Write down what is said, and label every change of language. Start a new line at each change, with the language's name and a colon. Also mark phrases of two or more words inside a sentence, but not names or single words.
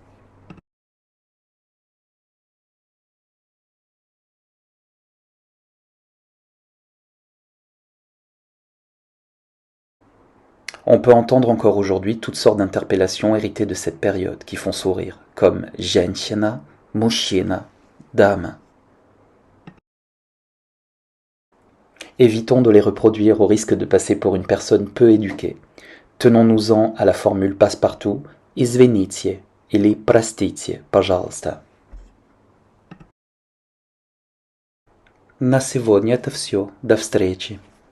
French: On peut entendre encore aujourd'hui toutes sortes d'interpellations héritées de cette période qui font sourire, comme
Russian: женщина, мужчина,
French: dame. Évitons de les reproduire au risque de passer pour une personne peu éduquée. Tenons-nous-en à la formule passe-partout
Russian: «Извините» или «Простите, пожалуйста». На сегодня это все. До встречи.